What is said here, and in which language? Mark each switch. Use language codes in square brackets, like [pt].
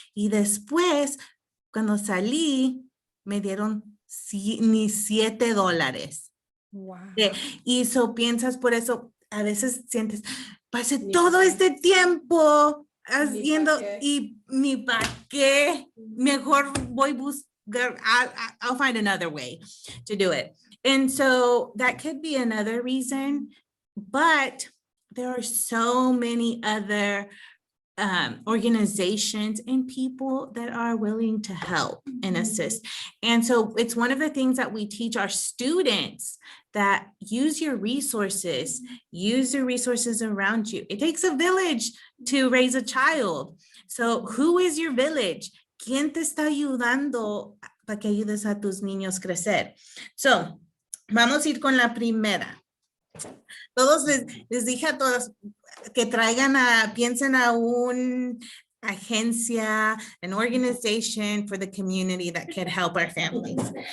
[es] Y después, cuando salí, me dieron ni $7. [en] Wow. [es] Y piensas, por eso, a veces sientes, pasé todo este tiempo haciendo y ni para qué, mejor voy a buscar, [en] I'll find another way to do it. And so that could be another reason, but there are so many other organizations and people that are willing to help and assist. And so it's one of the things that we teach our students, that use your resources around you. It takes a village to raise a child. So who is your village? [es] ¿Quién te está ayudando para que ayudes a tus niños crecer? So vamos a ir con la primera. Todos les dije a todos que piensen a una agencia, [en] an organization for the community that could help our families.